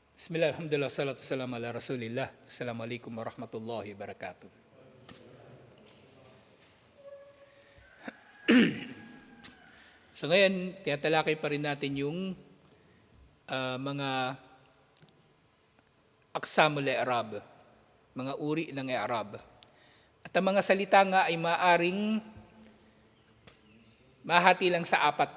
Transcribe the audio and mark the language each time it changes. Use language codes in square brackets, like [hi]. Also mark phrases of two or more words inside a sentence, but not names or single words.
[ar] بسم الله، الحمد لله، الصلاة والسلام على رسول الله. السلام عليكم ورحمة الله وبركاته. [tl] So ngayon, tinatalakay pa rin natin yung mga [ar] أقسام الإعراب, [tl] mga uri ng i'rab. At ang mga salita nga ay maaring mahati lang sa apat.